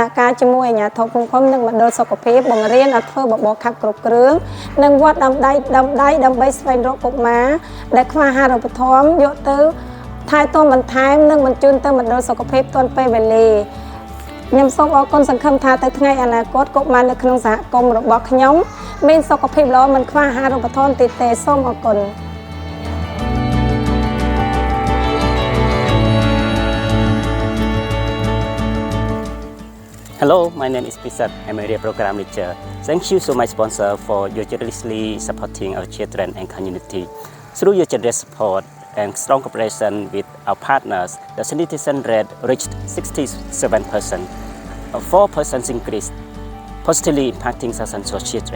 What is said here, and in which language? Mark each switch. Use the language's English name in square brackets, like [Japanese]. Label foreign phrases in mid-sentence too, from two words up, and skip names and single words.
[Khmer] ការជាមួយអាជ្ញាធរភូមិឃុំនិងមណ្ឌលសុខភាពបង្រៀនឲ្យធ្វើបបរខាត់គ្រប់គ្រឿងនិងវត្តដៃដើម្បីស្វែងរកកុមារដែលខ្វះអាហារូបត្ថម្ភយកទៅថែទាំបន្ថែមនិងបញ្ជូនទៅមណ្ឌលសុខភាពទាន់ពេលវេលាខ្ញុំសូមអរគុណសង្ឃឹមថាទៅថ្ងៃអនាគតកុមារនៅក្នុងសហគមន៍របស់ខ្ញុំមានសុខភាពល្អមិនខ្វះអាហារូបត្ថម្ភទៀតទេសូមអរគុណ [English] Hello, my name is Pisat. I'm a program teacher. Thank you so much, sponsor, for your generously supporting our children and community. Through your generous support and strong cooperation with our partners, the sanitation rate reached 67%, a 4% increase, positively impacting Sasan's children.